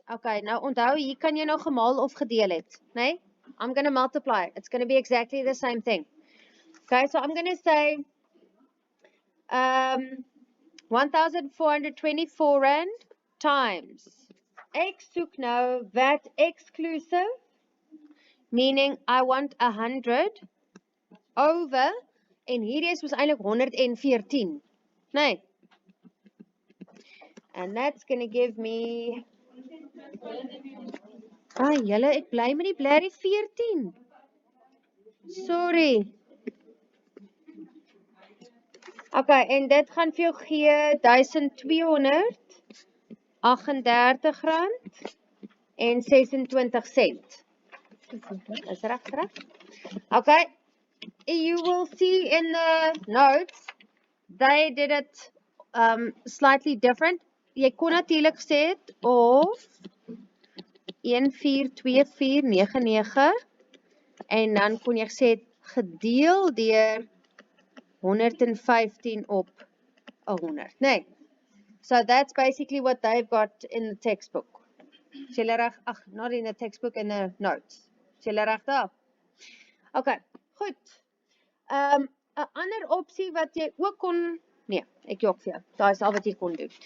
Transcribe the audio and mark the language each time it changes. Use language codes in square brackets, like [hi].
[af] Okay, nou onthou, hier kan jy nou gemaal of gedeel het, nee? [en] I'm going to multiply. It's going to be exactly the same thing. Okay, so I'm going to say 1,424 rand times. [af] Ek soek nou VAT exclusive, [en] meaning I want 100 over, [af] en hierdie is eintlik 114, nee. [en] And that's going to give me, [af] julle, ek bly met die blerrie [en] 14. Sorry. [af] Okay, en dit gaan vir jou gee 1,238 rand en 26 cent. Is reg? [en] Okay, you will see in the notes, they did it slightly different. [af] Jy kon natuurlik gesê het of 142499 en dan kon jy gesê het gedeel deur 115 op 100, nee. [en] So that's basically what they've got in the textbook. [af] Is julle reg? [en] Not in the textbook, in the notes. [af] Is julle reg daar? Okay, goed. 'n ander opsie wat jy ook kon, nee, ek jok vir jou. Daar is al wat jy kon doen.